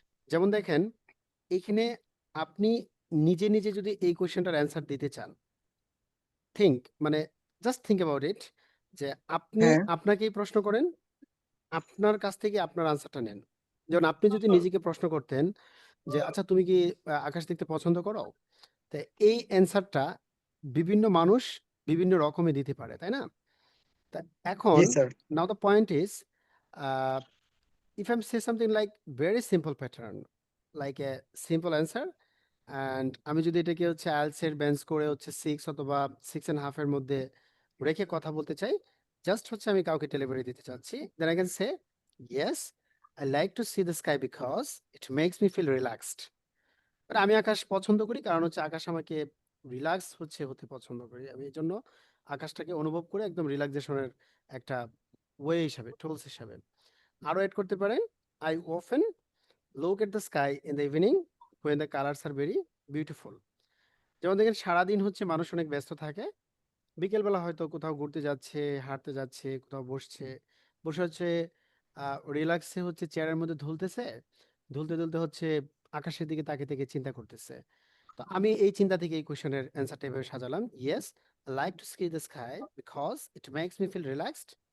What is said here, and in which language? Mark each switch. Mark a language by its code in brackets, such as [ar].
[bn] যেমন দেখেন, এখানে আপনি নিজে নিজে যদি এই কোয়েশ্চেনটার অ্যান্সার দিতে চান, থিঙ্ক, মানে জাস্ট থিঙ্ক অ্যাবাউট ইট, যে আপনি হ্যাঁ, আপনাকেই প্রশ্ন করেন, আপনার কাছ থেকে আপনার আনসারটা নেন। যেমন আপনি যদি নিজেকে প্রশ্ন করতেন যে আচ্ছা তুমি কি আকাশ দেখতে পছন্দ করো, তো এই অ্যান্সারটা বিভিন্ন মানুষ বিভিন্ন রকমে দিতে পারে, তাই না? তা এখন [en] yes, sir. Now the point is, if I'm say something like very simple pattern, like a simple answer, and [bn] আমি যদি এটাকে হচ্ছে আইএলটিএস এর বেঞ্চ করে হচ্ছে 6 অথবা 6.5 এর মধ্যে রেখে কথা বলতে চাই, জাস্ট হচ্ছে আমি কাউকে ডেলিভারি দিতে চাচ্ছি, [en] then I can say yes, I like to see the sky because it makes me feel relaxed. [bn] But আমি আকাশ পছন্দ করি কারণ হচ্ছে আকাশ আমাকে রিল্যাক্স হচ্ছে হতে পছন্দ করি। আমি এজন্য আকাশটাকে অনুভব করে একদম রিল্যাক্সেশনের একটা ওয়ে হিসাবে, টুলস হিসাবে। আরো এড করতে পারেন, [en] I often look at the sky in the evening when the colors are very beautiful. [bn] যেমন দেখেন, সারাদিন হচ্ছে মানুষ অনেক ব্যস্ত থাকে, বিকেলবেলা হয়তো কোথাও ঘুরতে যাচ্ছে, হাঁটতে যাচ্ছে, কোথাও বসছে, বসে হচ্ছে রিল্যাক্সে হচ্ছে চেয়ারের মধ্যে ঝুলতেছে, ঝুলতে হচ্ছে আকাশের দিকে তাকিয়ে থেকে চিন্তা করতেছে। তো আমি এই চিন্তা থেকে এই কোয়েশ্চেনের অ্যান্সারটা এভাবে সাজালাম, [en] Yes, I like to see the sky because it makes me feel relaxed.